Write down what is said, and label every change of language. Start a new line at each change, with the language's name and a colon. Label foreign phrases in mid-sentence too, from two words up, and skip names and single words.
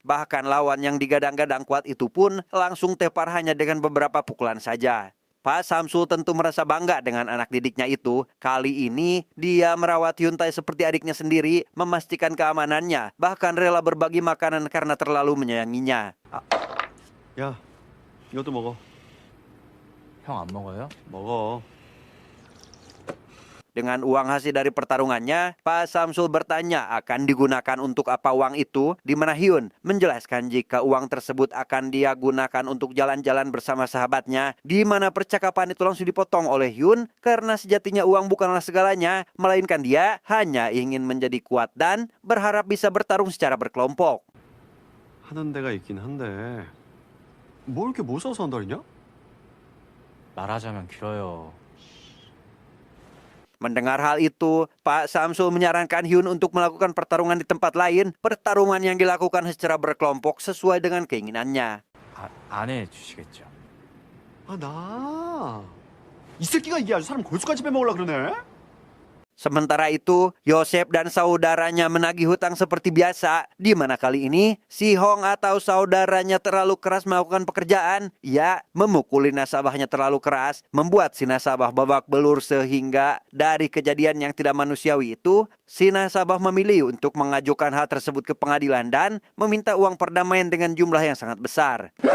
Indonesian: Bahkan lawan yang digadang-gadang kuat itu pun langsung tepar hanya dengan beberapa pukulan saja. Pak Samsul tentu merasa bangga dengan anak didiknya itu. Kali ini dia merawat Hyun Tae seperti adiknya sendiri, memastikan keamanannya, bahkan rela berbagi makanan karena terlalu menyayanginya.
Korean: 야, 이것도 먹어. 형 안 먹어요? 먹어.
Indonesian: Dengan uang hasil dari pertarungannya, Pak Samsul bertanya akan digunakan untuk apa uang itu, di mana Hyun menjelaskan jika uang tersebut akan dia gunakan untuk jalan-jalan bersama sahabatnya, di mana percakapan itu langsung dipotong oleh Hyun karena sejatinya uang bukanlah segalanya, melainkan dia hanya ingin menjadi kuat dan berharap bisa bertarung secara berkelompok.
Korean: 하는 데가 있긴 한데 뭘 이렇게 못 사서 한달이냐? 말하자면 길어요.
Indonesian: Mendengar hal itu, Pak Samsul menyarankan Hyun untuk melakukan pertarungan di tempat lain, pertarungan yang dilakukan secara berkelompok sesuai dengan keinginannya.
Korean: 안 해주시겠죠? 아, 나. 이 새끼가 이게 아주 사람 골수까지 빼먹으려 그러네.
Indonesian: Sementara itu, Yosef dan saudaranya menagih hutang seperti biasa, di mana kali ini si Hong atau saudaranya terlalu keras melakukan pekerjaan. Ia memukuli nasabahnya terlalu keras, membuat si nasabah babak belur sehingga dari kejadian yang tidak manusiawi itu, si nasabah memilih untuk mengajukan hal tersebut ke pengadilan dan meminta uang perdamaian dengan jumlah yang sangat besar.